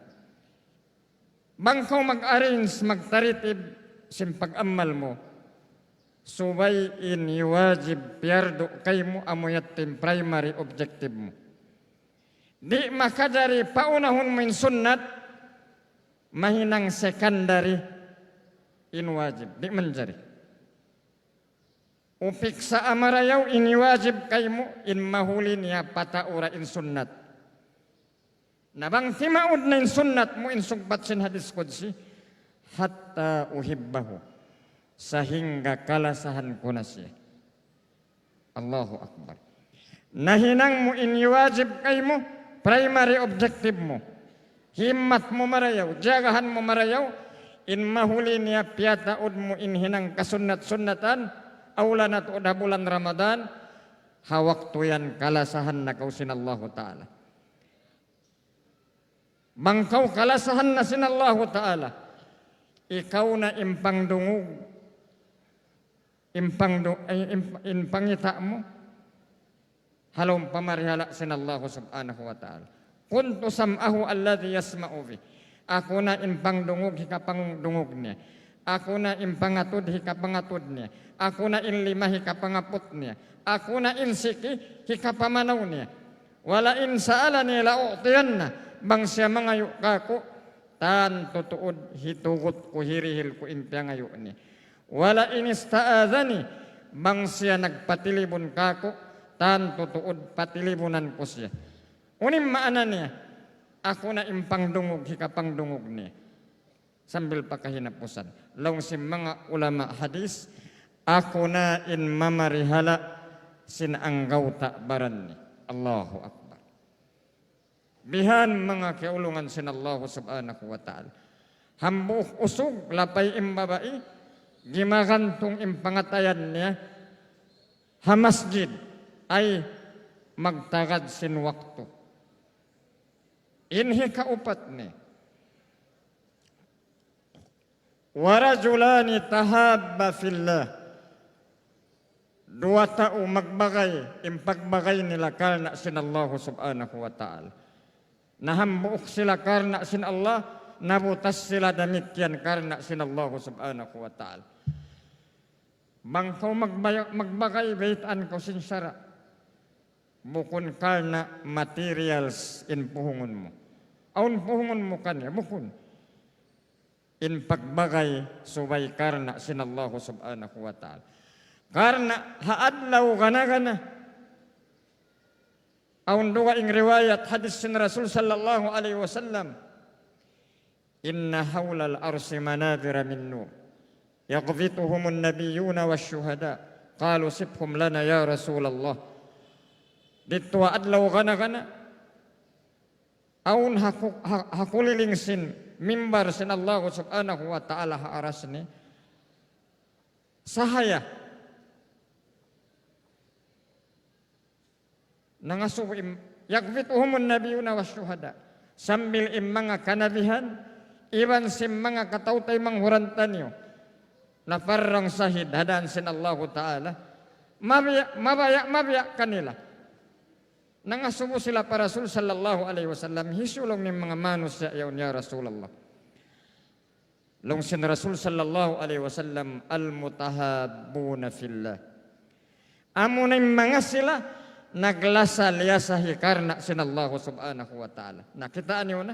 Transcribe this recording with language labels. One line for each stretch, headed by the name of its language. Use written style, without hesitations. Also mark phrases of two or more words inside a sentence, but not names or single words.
Tausug: Bangkaw mag-arrange, magtaritib, simpag-amal mo, subay in iwajib, piyardo kay mo amuyat tim primary objective mo. Di makadari, paunahon mo in sunnat, mahinang secondary in wajib. Di manjari. Upik sa amarayaw, iniwajib kay mo, in mahuli niya pataura in sunnat. Nabang timaud na in sunnat mo in sugbat sin hadis qudsi
Arabic: حتى أحبه
Tausug: sahingga kalasahan ko na siya.
Arabic: الله أكبر.
Tausug: Nahinang mo iniwajib kay mo primary objective mo. Himmat mo marayaw, jagahan mo marayaw, in mahuli niya piyataud mo in hinang kasunat-sunatan, awlan at udah bulan Ramadan, hawak tuyan kalasahan na kausin Allah Ta'ala. Bangkaw kalasahan na sin Allah Ta'ala, ikaw na impangdungog, impangita mo, halong pamarihala sin Allah
Arabic: سبحانه وتعالى. كنت سمعه الذي يسمع به.
Tausug: Ako na impangdungog hikapangdungog niya. Ako na impangatud hikapangatud niya. Ako na inlima hikapangaput niya. Ako na insiki hikapamanaw niya.
Arabic: ولئن سألني لأعطينه.
Tausug: Bang siya mangayo kako, tan tutuod hitugot ko hirihil ko impya ngayo niya.
Arabic: ولئن استعاذني,
Tausug: bang siya nagpatilibon kako, tan tutuod patilibunan ko siya. Unim maana niya, ako na impangdungog hikapangdungog niya. Sambil pakahinapusan. Laung si mga ulama hadis, ako na in mamarihala sinanggaw takbaran niya.
Arabic: الله أكبر.
Tausug: Bihan mga kaulungan sin Allah
Arabic: سبحانه وتعالى.
Tausug: Hambuh usog, lapay imbabai, gimagantong impangatayan niya, hamasjid ay magtagad sin waktu. Inhi kaupat ni.
Arabic: ورجلان تحابا في الله.
Tausug: Dua tao magbagay, impagbagay nila karna sin Allah
Arabic: سبحانه وتعالى.
Tausug: Nahambuok sila karna sin Allah, nabutas sila damityan karna sin Allah
Arabic: سبحانه وتعالى.
Tausug: Bangkaw magbagay, baitan ko sin syara. Bukun karna materials in puhungon mo. Aun puhungon mo kanya, bukun. In pagbagay, subay karna sin Allah
Arabic: سبحانه وتعالى.
Tausug: Karna haadlaw gana-gana. Aun dua ing riwayat hadis sin Rasul
Arabic: صلى الله عليه وسلم. إن حول العرش منابر من نور. يغبطهم النبيون والشهداء. قالوا صفهم لنا يا رسول الله.
Tausug: Ditwa adlaw gana-gana. Aun hakulilingsin mimbar sin Allah
Arabic: سبحانه وتعالى
Tausug: haaras ni. Sahaya. Nangasubim.
Arabic: يغبطهم النبيون والشهداء.
Tausug: Sambil mga kanabihan. Iban sim mga katautay manghurantan nyo. Na parang sahid hadaan sin Allah ta'ala. Mabiyak kanila. Nangasubo sila pa Rasul
Arabic: صلى الله عليه وسلم
Tausug: hisulong ng mga manusia yaon
Arabic: يا رسول الله.
Tausug: Long sin Rasul
Arabic: صلى الله عليه وسلم المتحابون في الله.
Tausug: Amo na mga sila naglasal-yasahi karna sinallahu
Arabic: سبحانه وتعالى.
Tausug: Nakitaan niyo na?